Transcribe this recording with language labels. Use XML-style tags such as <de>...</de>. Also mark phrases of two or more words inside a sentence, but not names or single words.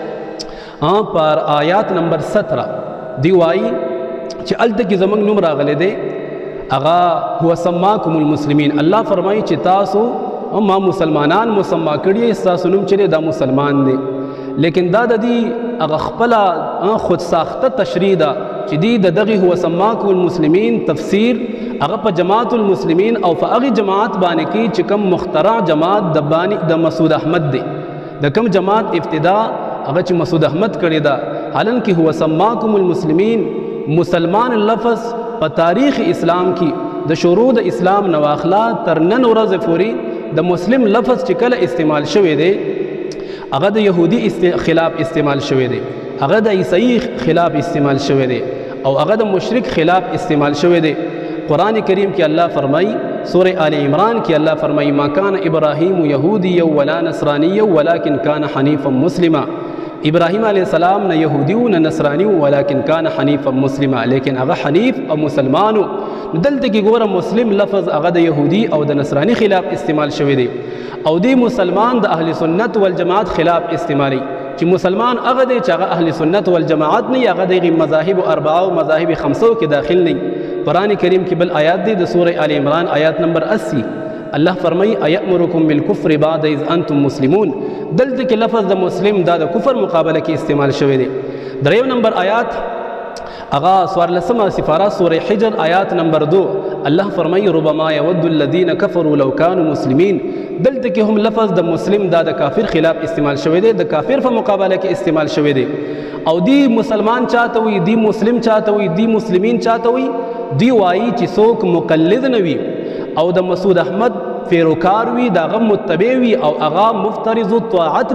<ps>پر آیات نمبر 17 دی وایي چې الته کې زمنګ نوم راغلی دی اغا</ps> <ar>هو سماکم المسلمین</ar> <ps>الله فرمایي چې تاسو ما مسلمانان مسما کړی تاسو نوم چې دا مسلمان دی لیکن دا د دې هغه خپل خود ساخته تشریح ده چې دی دغه هو سماکم المسلمین تفسیر هغه په جماعت المسلمین او په هغه جماعت باندې کې چې کوم مخترع جماعت د بانی د مسعود احمد دی د کوم جماعت ابتدا هغه چې مسعود احمد کړی دا حالانکه</ps> <ar>هو سماکم المسلمین</ar> <ps>مسلمان لفظ په تاریخ اسلام کې د شروع د اسلام نواخلا تر نن ورځې پورې د مسلم لفظ چې کله استعمال شوی دی هغه د يهودي خلاف استعمال شوی دی هغه د عیسائی خلاف استعمال شوی دی او هغه د مشرک خلاف استعمال شوی دی قرآن کریم کې الله فرمایي سورہ آل عمران کې الله فرمایي</ps> <ar>ما کان ابراهیم یهودی ولا نصرانی ولكن کان حنیفا مسلما</ar> <ps>ابراهیم</ps> <ar>علیہ السلام</ar> <ps>نه یهودی و نه نصرانی</ps> <ar>ولكن کان حنیفا مسلما</ar> <ps>لیکن هغه حنیف او مسلمانو دلته کې ګوره مسلم لفظ هغه د یهودی او د نصرانی خلاف استعمال شوی دی او دی مسلمان د اهل سنت والجماعت خلاف استعمالی چې مسلمان هغه دی چې هغه اهل سنت والجماعت نه هغه د مذاهب اربعه او مذاهب خمسه کې داخل نه قرآن کریم کې بل آیات دی د سورہ آل عمران آیات نمبر 80 الله فرمایي</ps> <ar>ایامرکم بالکفر بعد اذ انتم مسلمون</ar> <ps>دلته کې لفظ د مسلم دا د کفر مقابله کې استعمال شوی دی دریم نمبر آیات اغا سوارلسمه سفاره سورہ حجر آیات نمبر 2 الله فرمایي</ps> <ar>ربما يود الذين كفروا لو كانوا مسلمين</ar> <ps>دلته کې هم لفظ د مسلم دا د کافر خلاف استعمال شوی دی د کافر په مقابله کې استعمال شوی دی او دی مسلمان چاته وي دی مسلم چاته وي دی مسلمین چاته وي دی وایي چې څوک مقلد نه وي او د مسعود احمد پیروکار وي د هغه متبع وي او هغه مفترض الطاعت</ps>